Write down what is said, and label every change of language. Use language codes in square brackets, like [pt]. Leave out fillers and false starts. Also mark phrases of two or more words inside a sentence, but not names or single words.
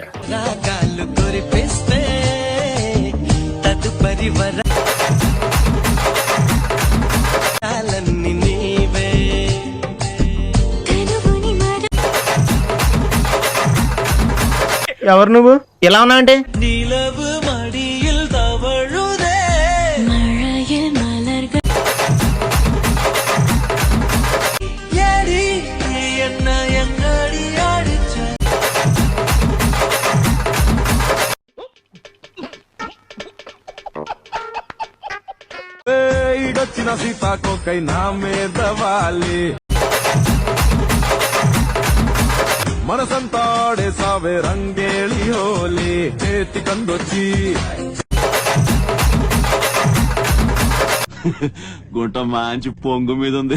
[te] రాగాలు కురిపిస్తే తదుపరి వరాలన్నీ నీవే. ఎవరు నువ్వు? ఎలా ఉన్నా అంటే [ta] நிலவு மடியில் தவழுதே மழையில் மலர்கள் ஏடி என்ன எங்கடி அடிச்ச [te] ఈడొచ్చిన సీతాకోకై నా మీద వాలి మనసంతాడే సావే రంగేళి హోలీ చేతి కందొచ్చి గుంట మంచి పొంగు మీద ఉంది.